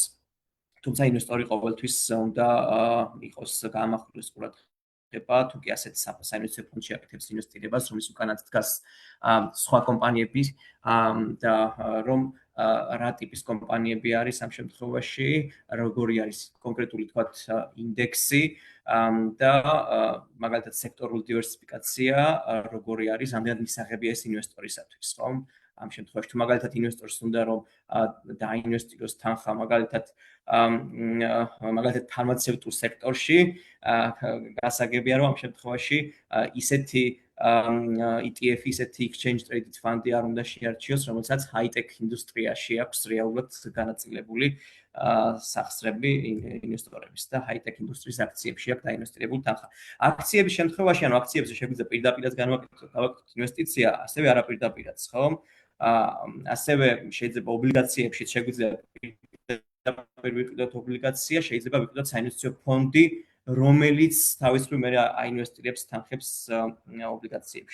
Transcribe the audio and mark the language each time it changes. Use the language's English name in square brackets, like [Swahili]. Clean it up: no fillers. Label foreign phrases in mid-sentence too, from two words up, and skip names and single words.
[Georgian] თუმცა ინვესტორი ყოველთვის უნდა იყოს გაამახვილოს ყურადღება, თუ კი ასეთ საინვესტიციო ფონდში აკეთებს ინვესტირებას, რომლის უკანაც დგას სხვა კომპანიები და რომ რა ტიპის კომპანიები არის ამ შემთხვევაში, როგორი არის კონკრეტული თქვათ ინდექსი და მაგალითად სექტორული დივერსიფიკაცია, როგორი არის, ამდენად მისაღებია ეს ინვესტორისათვის, ხო? ამ შემთხვევაში თუ მაგალითად ინვესტორს უნდა რომ დაინვესტიროს თანხა მაგალითად ფარმაცევტულ სექტორში, გასაგებია რომ ამ შემთხვევაში ისეთი ETF, ისეთი [English] exchange traded fund- [Georgian] ი არ უნდა შეარჩიოს, რომელსაც high-tech ინდუსტრიაში აქვს რეალურად განაწილებული სახსრები ინვესტორების და high-tech ინდუსტრიის აქციებში აქვს დაინვესტირებული თანხა. აქციების შემთხვევაში, ანუ აქციებზე შეგვიძლია პირდაპირაც გავაკეთოთ ინვესტიცია, ასევე არაპირდაპირაც, ხო? ასევე შეიძლება ობლიგაციებში შეგვიძლია პირდაპირ ვიყიდოთ ობლიგაცია, შეიძლება ვიყიდოთ საინვესტიციო ფონდი, რომელიც თავისუფლად მე აინვესტირებს თანხებს ობლიგაციებში.